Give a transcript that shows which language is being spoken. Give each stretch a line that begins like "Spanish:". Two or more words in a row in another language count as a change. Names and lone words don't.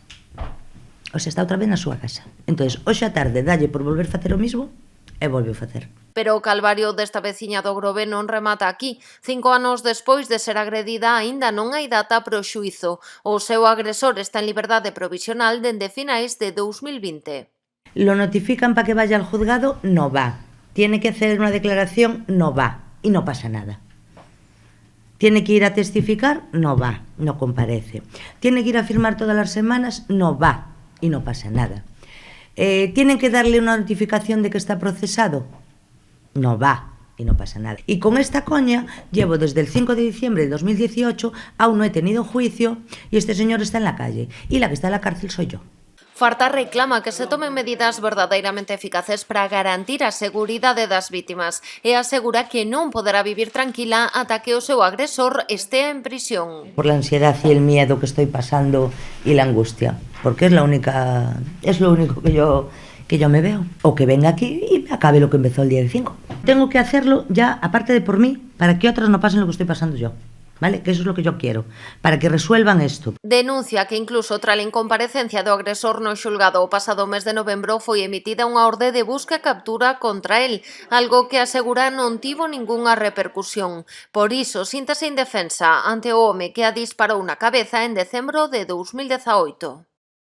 Galician: O sea, está outra vez na súa casa. Entón, hoxe a tarde dalle por volver facer o mismo e volveu facer. Pero o calvario desta veciña do Grove non remata aquí. 5 anos despois de ser agredida, aínda non hai data para o xuízo. O seu agresor está en liberdade provisional dende finais de 2020.
Spanish: Lo notifican para que vaya al juzgado, no va. Tiene que hacer una declaración, no va. Y no pasa nada. Tiene que ir a testificar, no va, no comparece. Tiene que ir a firmar todas las semanas, no va y no pasa nada. Tienen que darle una notificación de que está procesado, no va y no pasa nada. Y con esta coña llevo desde el 5 de diciembre de 2018, aún no he tenido juicio y este señor está en la calle y la que está en la cárcel soy yo.
Galician: Farta reclama que se tomen medidas verdadeiramente eficaces para garantir a seguridade das vítimas e asegura que non poderá vivir tranquila ata que o seu agresor estea en prisión.
Spanish: Por la ansiedad y el miedo que estoy pasando y la angustia, porque es lo único que yo me veo. O que venga aquí y me acabe lo que empezó el día del 5. Tengo que hacerlo ya, aparte de por mí, para que otras no pasen lo que estoy pasando yo. ¿Vale? Que eso es lo que yo quiero, para que resuelvan esto.
Galician: Denuncia que incluso tras a incomparecencia do agresor no xulgado o pasado mes de novembro foi emitida unha orde de busca e captura contra el, algo que asegura non tivo ningunha repercusión. Por iso, síntese indefensa ante o home que a disparou na cabeza en decembro de 2018.